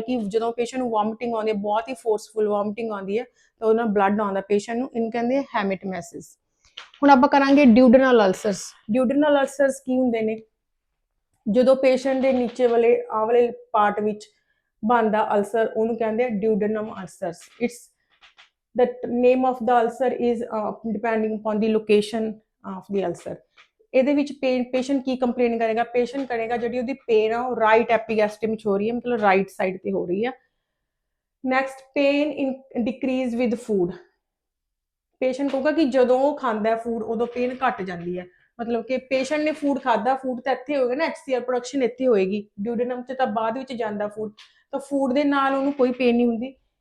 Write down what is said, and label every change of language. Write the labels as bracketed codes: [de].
[pa] ਕਿ ਜਦੋਂ ਪੇਸ਼ੈਂਟ ਨੂੰ ਵੋਮਿਟਿੰਗ ਆਉਂਦੀ ਹੈ, ਬਹੁਤ ਹੀ ਫੋਰਸਫੁਲ ਵੋਮਿਟਿੰਗ ਆਉਂਦੀ ਹੈ, ਤਾਂ ਉਹਦੇ ਨਾਲ ਬਲੱਡ ਆਉਂਦਾ ਪੇਸ਼ੈਂਟ ਨੂੰ, ਇਹਨੂੰ ਕਹਿੰਦੇ ਹੈਮੇਟੋਮੈਸਿਸ। ਹੁਣ ਆਪਾਂ ਕਰਾਂਗੇ ਡਿਊਡਨਲ ਅਲਸਰਸ। ਡਿਊਡਨਲ ਅਲਸਰਸ ਕੀ ਹੁੰਦੇ ਨੇ? ਜਦੋਂ ਪੇਸ਼ੈਂਟ ਦੇ ਨੀਚੇ ਵਾਲੇ ਆਹ ਵਾਲੇ ਪਾਰਟ ਵਿੱਚ ਬਣਦਾ ਅਲਸਰ ਉਹਨੂੰ ਕਹਿੰਦੇ ਆ ਡਿਊਡੇਨਮ ਅਲਸਰਸ। [en] It's the name of the ulcer is depending upon the location of the ulcer। [pa] ਇਹਦੇ ਵਿੱਚ ਪੇਸ਼ੈਂਟ ਕੀ ਕੰਪਲੇਨ ਕਰੇਗਾ? ਪੇਸ਼ੈਂਟ ਕਰੇਗਾ ਜਿਹੜੀ ਉਹਦੀ ਪੇਨ ਆ ਉਹ ਰਾਈਟ ਐਪੀਗੈਸਟ੍ਰਿਮ 'ਚ ਹੋ ਰਹੀ ਹੈ, ਮਤਲਬ ਰਾਈਟ ਸਾਈਡ ਤੇ ਹੋ ਰਹੀ ਆ। Next, [en] Pain in decreases with food. [pa] Patient ਕਹੂਗਾ ਕਿ ਜਦੋਂ ਉਹ ਖਾਂਦਾ ਫੂਡ ਉਦੋਂ ਪੇਨ ਘਟ ਜਾਂਦੀ ਹੈ, ਮਤਲਬ ਕਿ ਪੇਸ਼ੈਂਟ ਨੇ ਫੂਡ ਖਾਦਾ, ਫੂਡ ਤਾਂ ਇੱਥੇ ਹੋਏਗਾ ਨਾ, HCl ਪ੍ਰੋਡਕਸ਼ਨ ਇੱਥੇ ਹੋਏਗੀ, ਡਿਊਡੇਨਮ 'ਚ ਤਾਂ ਬਾਅਦ ਵਿੱਚ ਜਾਂਦਾ ਫੂਡ, ਤਾਂ ਫੂਡ ਦੇ ਨਾਲ ਉਹਨੂੰ ਕੋਈ ਪੇਨ ਨਹੀਂ ਹੁੰਦੀ।